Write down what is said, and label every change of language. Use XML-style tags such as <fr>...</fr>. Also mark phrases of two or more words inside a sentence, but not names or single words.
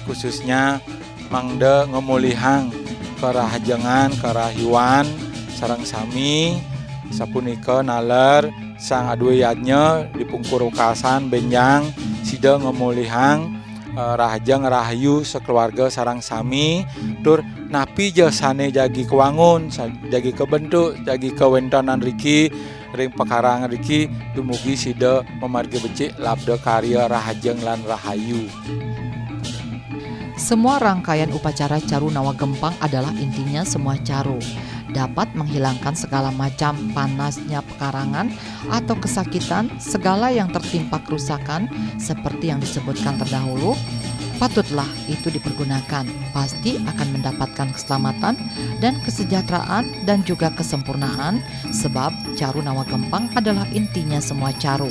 <ban>khususnya mangde ngemulihang kerahajangan kerahiwan sarang sami sapunika naler sang adu yadnya dipungkur ukasan benjang sida ngemulihang rahajang rahayu sekeluarga sarang sami tur napi jasane jagi kewangun, jagi kebentuk, jagi kewentanan riki, ring pekarangan riki, dumugi sida memargi becik labda karya rahajeng lan rahayu.</ban> <id>Semua rangkaian upacara caru Nawa Gempang adalah intinya semua caru dapat menghilangkan segala macam panasnya pekarangan atau kesakitan, segala yang tertimpa kerusakan seperti yang disebutkan terdahulu. Patutlah itu dipergunakan, pasti akan mendapatkan keselamatan dan kesejahteraan dan juga kesempurnaan, sebab caru Nawa Gempang adalah intinya semua caru.</id>